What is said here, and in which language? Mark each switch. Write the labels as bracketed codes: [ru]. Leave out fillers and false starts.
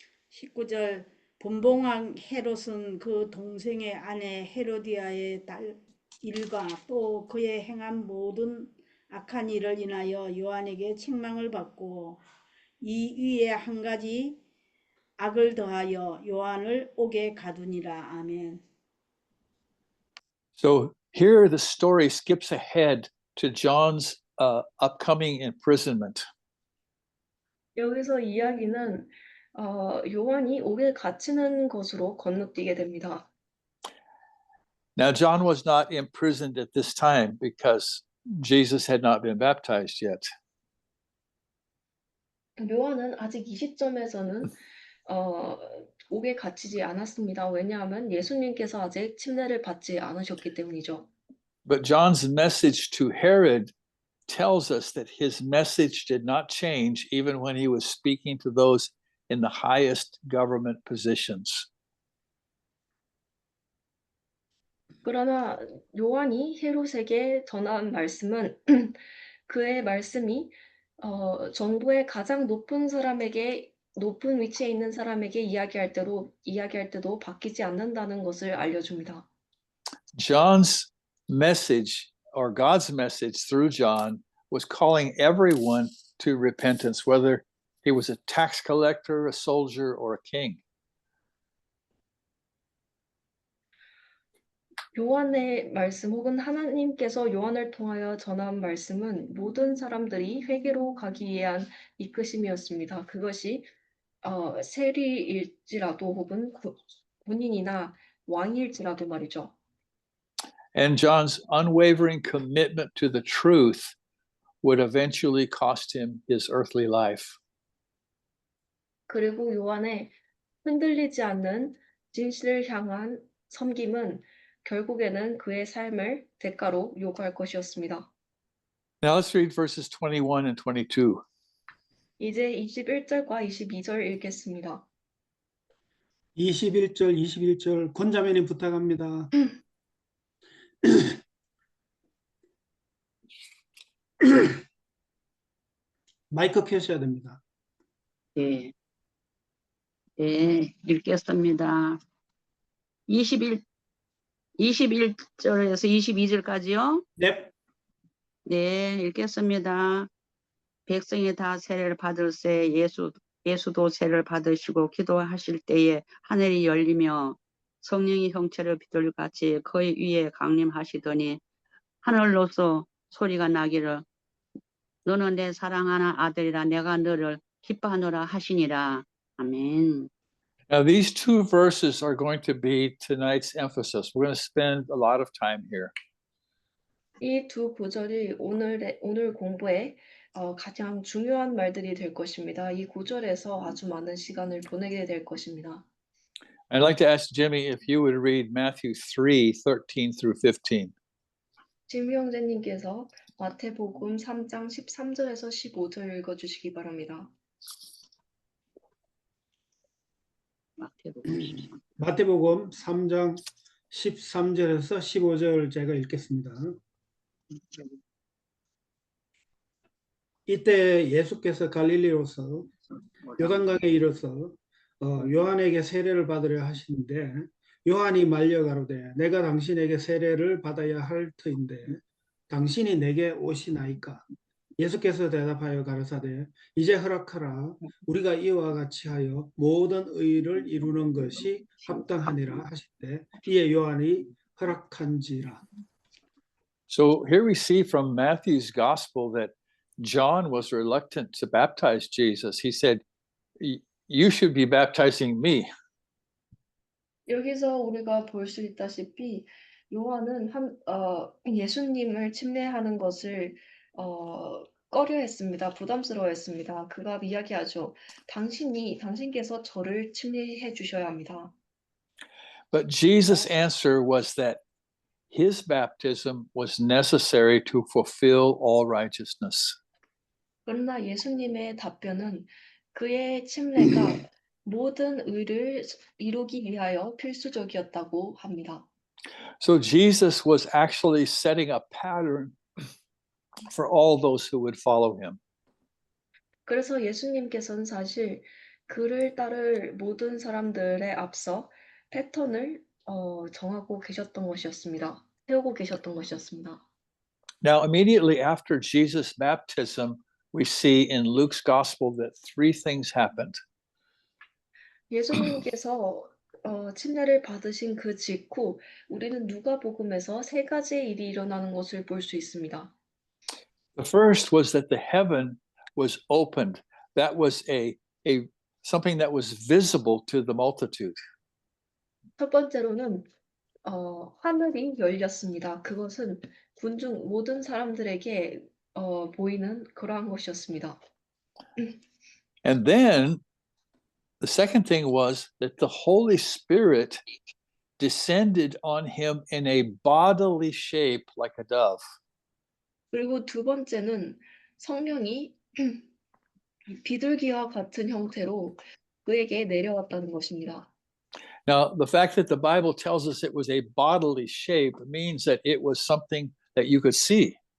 [ko] 19절 분봉왕 헤롯은 그 동생의 아내 헤로디아의 딸 일과 또 그의 행한 모든 악한 일을 인하여 요한에게 책망을 받고 이 위에 한 가지 악을 더하여 요한을 옥에 가두니라. 아멘. [en] So here the story skips ahead to John's upcoming imprisonment. [ko] 여기서 이야기는 요한이 옥에 갇히는 것으로 건너뛰게 됩니다. [en] Now, John was not imprisoned at this time because Jesus had not been baptized yet. [ko] 요한은 아직 이 시점에서는 옥에 갇히지 않았습니다. 왜냐하면 예수님께서 아직 침례를 받지 않으셨기 때문이죠. [en] But John's message to Herod tells us that his message did not change even when he was speaking to those in the highest government positions. [ko] 그러나 요한이 헤롯에게 전한 말씀은 그의 말씀이 정부의 가장 높은 위치에 있는 사람에게 이야기할 때도 바뀌지 않는다는 것을 알려줍니다. [en] John's message, or God's message through John, was calling everyone to repentance, whether he was a tax collector, a soldier, or a king. [ko] 요한의 말씀 혹은 하나님께서 요한을 통하여 전한 말씀은 모든 사람들이 회개로 가기 위한 이끄심이었습니다. 그것이 세리일지라도 혹은 군인이나 왕일지라도 말이죠. [en] And John's unwavering commitment to the truth would eventually cost him his earthly life. [ko] 그리고 요한의 흔들리지 않는 진실을 향한 섬김은 결국에는 그의 삶을 대가로 요구할 것이었습니다. [en] Now let's read verses 21 and 22. [ko] 이제 21절과 22절 읽겠습니다. 21절 권자매님 부탁합니다. 마이크 켜셔야 됩니다. 네. 네, 읽겠습니다. 21절에서 22절까지요? 네. 네, 읽겠습니다. 백성이 다 세례를 받을새 예수 예수도 세를 받으시고 기도하실 때에 하늘이 열리며 성령이 형체를 비둘기같이 그의 위에 강림하시더니 하늘로서 소리가 나기를 너는 내 사랑하는 아들이라 내가 너를 기뻐하노라 하시니라. 아멘. [en] Now, these two verses are going to be tonight's emphasis. We're going to spend a lot of time here. [ko] 이 두 구절이 오늘 공부에 가장 중요한 말들이 될 것입니다. 이 구절에서 아주 많은 시간을 보내게 될 것입니다. [en] I'd like to ask Jimmy if you would read Matthew 3:13 through 15. [ko] 진미 형제님께서 마태복음 3장 13절에서 15절 읽어주시기 바랍니다. 마태복음 3장 13절에서 15절 제가 읽겠습니다. 이때 예수께서 갈릴리로서 요단강에 이르러서 요한에게 세례를 받으려 하시는데 요한이 말려 가로되 내가 당신에게 세례를 받아야 할 터인데 당신이 내게 오시나이까. 예수께서 대답하여 가라사대 이제 허락하라. 우리가 이와 같이 하여 모든 의를 이루는 것이 합당하니라 하시되 이에 요한이 허락한지라. [en] So here we see from Matthew's gospel that John was reluctant to baptize Jesus. He said, "You should be baptizing me." [ko] 여기서 우리가 볼 수 있다시피 요한은 예수님을 침례하는 것을 꺼려했습니다. 부담스러워했습니다. 그가 이야기하죠. 당신께서 저를 침례해 주셔야 합니다. [en] But Jesus' answer was that his baptism was necessary to fulfill all righteousness. [ko] 그러나 예수님의 답변은 그의 침례가 모든 의를 이루기 위하여 필수적이었다고 합니다. [en] So Jesus was actually setting a pattern for all those who would follow him. [ko] 그래서 예수님께서는 사실 그를 따를 모든 사람들에 앞서 패턴을 정하고 계셨던 것이었습니다. 세우고 계셨던 것이었습니다. [en] Now, immediately after Jesus' baptism, we see in Luke's gospel that three things happened. [ko] 예수님께서 침례를 받으신 그 직후 우리는 누가복음에서 세 가지의 일이 일어나는 것을 볼 수 있습니다. [en] The first was that the heaven was opened. That was a something that was visible to the multitude. [ko] 첫 번째로는 하늘이 열렸습니다. 그것은 군중 모든 사람들에게 보이는 그러한 것이었습니다. [en] And then the second thing was that the Holy Spirit descended on him in a bodily shape like a dove. [ko] 그리고 두 번째는 성령이 비둘기와 같은 형태로 그에게 내려왔다는 것입니다. [en] Now, the fact that the Bible tells us it was a bodily shape means that it was something that you could see.